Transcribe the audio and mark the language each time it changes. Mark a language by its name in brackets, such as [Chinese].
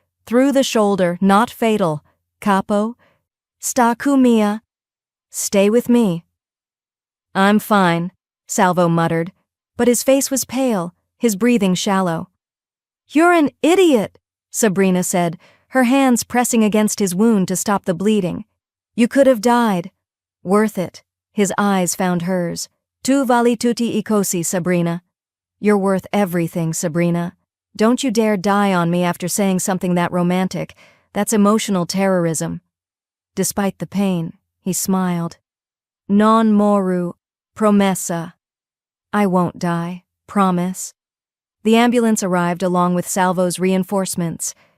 [English] Through the shoulder, not fatal. [Sicilian] Capo? Sta con me. [English] Stay with me. I'm fine, Salvo muttered, but his face was pale, his breathing shallow. You're an idiot, Sabrina said, her hands pressing against his wound to stop the bleeding. You could have died. Worth it. His eyes found hers. [Sicilian] Tu vali tutti I cosi, Sabrina. [English] You're worth everything, Sabrina. Don't you dare die on me after saying something that romantic. That's emotional terrorism. Despite the pain, he smiled. [Sicilian] Non moru, promessa. [English] I won't die, promise. The ambulance arrived along with Salvo's reinforcements.